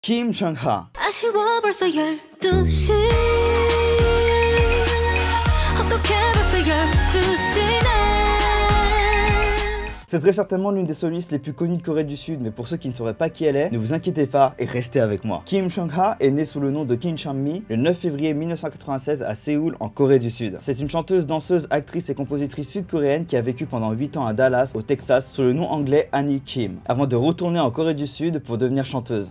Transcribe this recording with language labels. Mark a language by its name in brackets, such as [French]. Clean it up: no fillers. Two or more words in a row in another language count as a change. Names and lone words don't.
[French] Kim Chung-ha. [Korean] 아쉬워 벌써 12시 어떻게 벌써 12시네. [French] C'est très certainement l'une des solistes les plus connues de Corée du Sud, mais pour ceux qui ne sauraient pas qui elle est, ne vous inquiétez pas et restez avec moi. Kim Chung-ha est née sous le nom de Kim Chang-mi le 9 février 1996 à Séoul, en Corée du Sud. C'est une chanteuse, danseuse, actrice et compositrice sud-coréenne qui a vécu pendant 8 ans à Dallas, au Texas, sous le nom anglais Annie Kim, avant de retourner en Corée du Sud pour devenir chanteuse.